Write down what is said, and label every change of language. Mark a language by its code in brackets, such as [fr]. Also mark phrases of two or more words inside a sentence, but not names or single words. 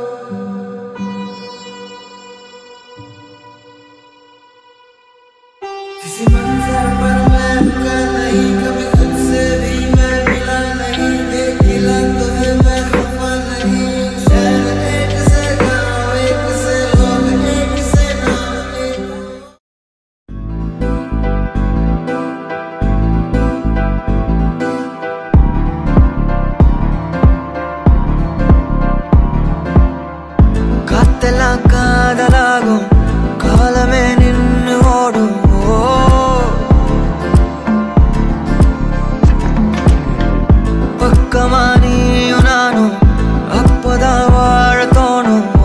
[hi] किसी मंजर पर मैं रुका नहीं कभी खुद से भी मैं मिला नहीं देखिला तो है मैं खफा नहीं शहर एक से गाँव एक से लोग एक से नाम एक [ta] காதலாகும் காலமே நின்று ஓடும் பக்கமா நீயும் நானும் அப்பதான் வாழ தோணும்